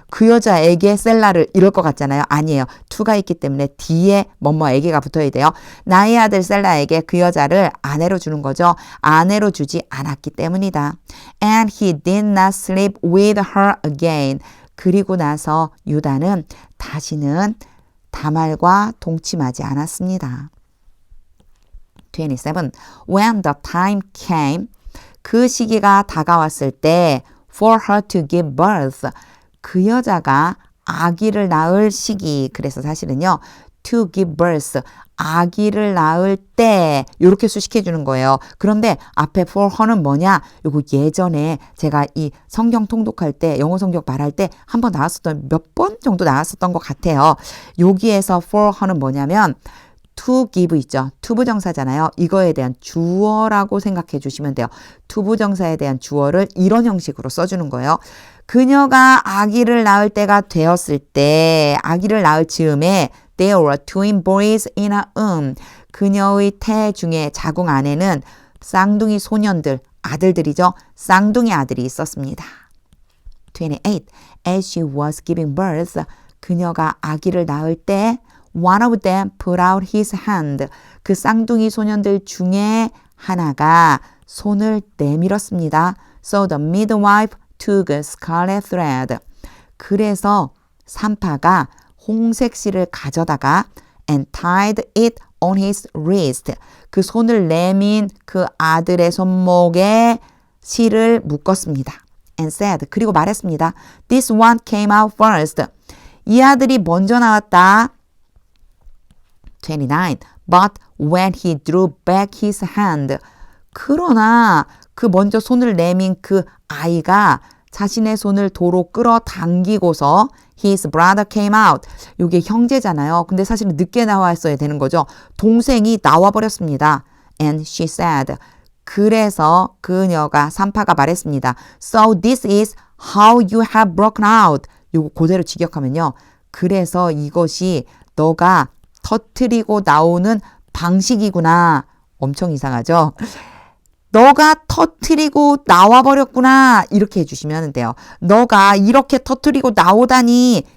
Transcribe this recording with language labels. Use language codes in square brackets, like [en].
[ko] 그 여자에게 셀라를 이럴 것 같잖아요. 아니에요. to가 있기 때문에 뒤에 뭐뭐에게가 붙어야 돼요. 나의 아들 셀라에게 그 여자를 아내로 주는 거죠. 아내로 주지 않았기 때문이다. [en] And he did not sleep with her again. [ko] 그리고 나서 유다는 다시는 다말과 동침하지 않았습니다. 27. [en] When the time came, [ko] 그 시기가 다가왔을 때 [en] for her to give birth, [ko] 그 여자가 아기를 낳을 시기. 그래서 사실은요. [en] to give birth, [ko] 아기를 낳을 때 이렇게 수식해 주는 거예요. 그런데 앞에 for her는 뭐냐? 요거 예전에 제가 이 성경 통독할 때, 영어 성경 말할 때 한번 나왔었던, 몇 번 정도 나왔었던 것 같아요. 여기에서 for her는 뭐냐면 to give 있죠. 투부정사잖아요. 이거에 대한 주어라고 생각해 주시면 돼요. 투부정사에 대한 주어를 이런 형식으로 써주는 거예요. 그녀가 아기를 낳을 때가 되었을 때, 아기를 낳을 즈음에 [en] there were twin boys in her womb. [ko] 그녀의 태 중에 자궁 안에는 쌍둥이 소년들, 아들들이죠. 쌍둥이 아들이 있었습니다. 28. [en] As she was giving birth, [ko] 그녀가 아기를 낳을 때 [en] one of them put out his hand. [ko] 그 쌍둥이 소년들 중에 하나가 손을 내밀었습니다. [en] So the midwife took a scarlet thread. [ko] 그래서 산파가 홍색 실을 가져다가 [en] and tied it on his wrist. [ko] 그 손을 내민 그 아들의 손목에 실을 묶었습니다. [en] And said, [ko] 그리고 말했습니다. [en] This one came out first. [ko] 이 아들이 먼저 나왔다. [en] 29. But when he drew back his hand. [ko] 그러나 그 먼저 손을 내민 그 아이가 자신의 손을 도로 끌어당기고서 [en] his brother came out. [ko] 이게 형제잖아요. 근데 사실은 늦게 나왔어야 되는 거죠. 동생이 나와버렸습니다. [en] And she said. [ko] 그래서 그녀가 산파가 말했습니다. [en] So this is how you have broken out. [ko] 이거 그대로 직역하면요. 그래서 이것이 너가 터뜨리고 나오는 방식이구나. 엄청 이상하죠? 너가 터뜨리고 나와버렸구나. 이렇게 해주시면 돼요. 너가 이렇게 터뜨리고 나오다니.